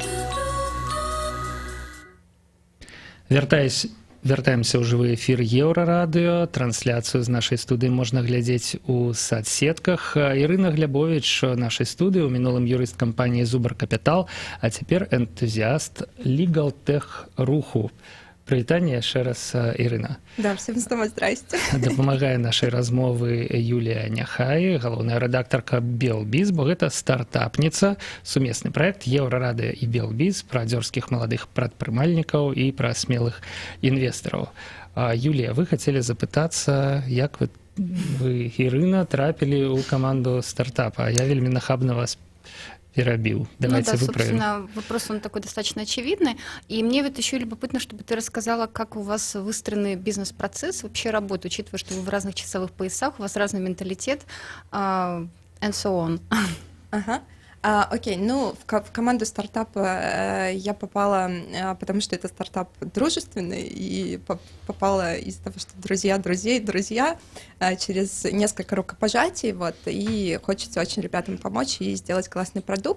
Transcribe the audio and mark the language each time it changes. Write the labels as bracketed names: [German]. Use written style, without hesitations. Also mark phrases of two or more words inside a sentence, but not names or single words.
[Belarusian] Вяртаемся ў жывы эфір Еўрарадыё. Трансляцыю з нашай студыі можна глядзець у садсетках. Ірына Глябовіч нашай студыі, у мінулым юрыст кампаніі «Зубар Капітал», а цяпер энтузіаст Лігалтэх руху. Прывітанне яшчэ раз, Ірына. [Russian] Да, всем снова здрасте. [Belarusian] Дапамагае нашай размовы Юлія Няхай, галоўная рэдактарка Белбіз, бо гэта стартапніца, сумесны праект Еўрарадыё і Белбіз пра дзёрзкіх маладых прадпрымальнікаў і пра смелых інвестараў. Юлія, вы хацелі запытацца, як вы, Ірына, трапілі ў каманду стартапа? Я вельмі нахабна вас [Russian] перебил. Давайте выправим. Собственно, вопрос он такой достаточно очевидный. И мне вот еще любопытно, чтобы ты рассказала, как у вас выстроенный бизнес-процесс вообще работает, учитывая, что вы в разных часовых поясах, у вас разный менталитет, [English] and so on. [Russian] Ага. Окей, ну, в команду стартапа я попала, потому что это стартап дружественный, и попала из-за того, что друзья друзей, друзья, через несколько рукопожатий, вот, и хочется очень ребятам помочь и сделать классный продукт.